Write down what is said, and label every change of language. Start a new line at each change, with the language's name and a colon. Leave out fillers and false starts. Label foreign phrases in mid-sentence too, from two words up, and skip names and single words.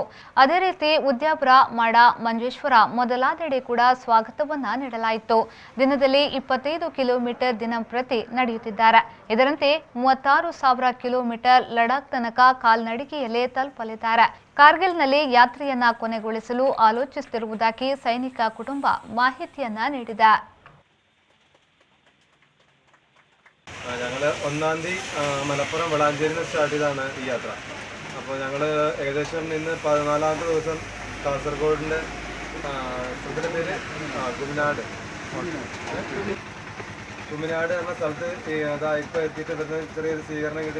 Kannada: ಅದೇ ರೀತಿ ಉದ್ಯಾಪುರ, ಮಾಡ, ಮಂಜೇಶ್ವರ ಮೊದಲಾದೆಡೆ ಕೂಡ ಸ್ವಾಗತವನ್ನ ನೀಡಲಾಯಿತು. ದಿನದಲ್ಲಿ 25 ಕಿಲೋಮೀಟರ್ ದಿನಂಪ್ರತಿ ನಡೆಯುತ್ತಿದ್ದಾರೆ. ಇದರಂತೆ 36,000 ಕಿಲೋಮೀಟರ್ ಲಡಾಖ್ ತನಕ ಕಾಲ್ನಡಿಗೆಯಲ್ಲೇ ತಲುಪಲಿದ್ದಾರೆ. ಕಾರ್ಗಿಲ್ನಲ್ಲಿ ಯಾತ್ರೆಯನ್ನ ಕೊನೆಗೊಳಿಸಲು ಆಲೋಚಿಸುತ್ತಿರುವುದಾಗಿ ಸೈನಿಕ ಕುಟುಂಬ മാഹിതിയನ್ನ ನೀಡಿದೆ.
Malayalam: ഞങ്ങൾ 1-ാം തീയതി മലപ്പുറം വളാഞ്ചേരിയിൽ നിന്ന് സ്റ്റാർട്ട് ചെയ്താണ് ഈ യാത്ര. അപ്പോൾ ഞങ്ങൾ ഏകദേശം ഇന്ന് 14ാമത്തെ ദിവസം കാസർഗോഡിൻ്റെ സ്ഥലത്തിൻ്റെ പേര് തുമിനാട് എന്ന സ്ഥലത്ത് അതാ ഇപ്പോൾ എത്തിയിട്ട് വരുന്ന ചെറിയൊരു സ്വീകരണം കിട്ടി.